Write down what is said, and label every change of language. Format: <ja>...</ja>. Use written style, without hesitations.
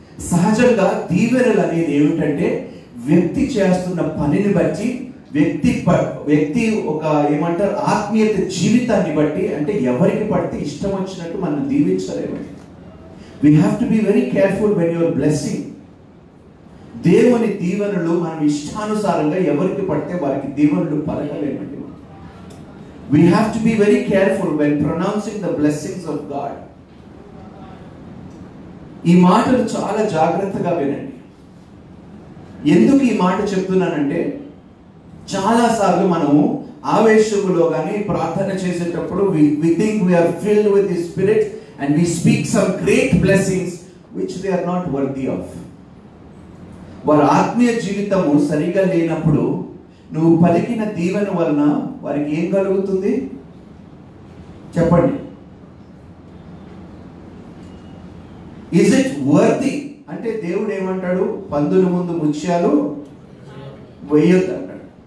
<te>సహజంగా దీవెనలు అనేది ఏమిటంటే వ్యక్తి చేస్తున్న పనిని బట్టి, వ్యక్తి ఒక ఏమంటారు ఆత్మీయత జీవితాన్ని బట్టి, అంటే ఎవరికి పడితే ఇష్టం వచ్చినట్టు మనం దీవించలేమండి.</te> <en>We have to be very careful when your blessing.</en> <te>దేవుని దీవెనలు మనం ఇష్టానుసారంగా ఎవరికి పడితే వారికి దీవెనలు పలకలేమండి.</te> <en>We have to be very careful when pronouncing the blessings of God.</en> <te>ఈ మాటలు చాలా జాగ్రత్తగా వినండి. ఎందుకు ఈ మాట చెప్తున్నానంటే చాలాసార్లు మనము ఆవేశములో కానీ ప్రార్థన చేసేటప్పుడు</te> <en>we think we are filled with the Spirit and we speak some great blessings which they are not worthy of.</en> <te>వారి ఆత్మీయ జీవితము సరిగా లేనప్పుడు నువ్వు పలికిన దీవెన వలన వారికి ఏం కలుగుతుంది చెప్పండి?</te> <en>Is it worthy?</en> <te>అంటే దేవుడు ఏమంటాడు? పందుల ముందు ముత్యాలు వేయొద్దు అంటాడు.</te>